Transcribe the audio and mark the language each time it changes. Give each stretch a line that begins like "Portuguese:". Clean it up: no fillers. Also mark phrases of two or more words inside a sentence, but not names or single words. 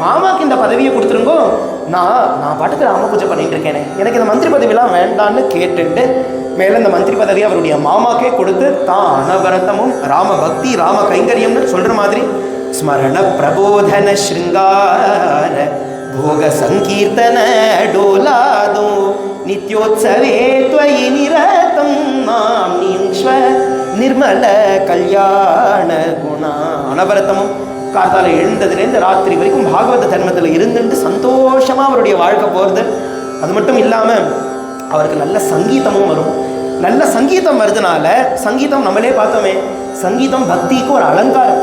Tamil: மாமாவுக்கு இந்த பதவியை கொடுத்துருங்கோ, நான் பாட்டுக்கு ராம பூஜை பண்ணிட்டு இருக்கேனே, எனக்கு இந்த மந்திரி பதவியெல்லாம் வேண்டான்னு கேட்டுட்டு மேலே இந்த மந்திரி பதவியை அவருடைய மாமாக்கே கொடுத்து தான் அனவரத்தமும் ராம பக்தி ராம கைங்கரியம்னு சொல்ற மாதிரி
Sanskrit: ஸ்மரண பிரபோதன ஸ்ருங்கார भोग संकीर्तन डोलादो नित्योत्सवे त्वयि निरतं नाम्नीक्ष्व निर्मल कल्याण गुणा.
Tamil: அனவரத்தமும் காத்தால எழுந்ததுலேருந்து ராத்திரி வரைக்கும் பாகவத தர்மத்தில் இருந்துட்டு சந்தோஷமா அவருடைய வாழ்க்கை போகிறது. அது மட்டும் இல்லாமல் அவருக்கு நல்ல சங்கீதமும் வரும். நல்ல சங்கீதம் வருதுனால, சங்கீதம் நம்மளே பார்த்தோமே, சங்கீதம் பக்திக்கு ஒரு அலங்காரம்.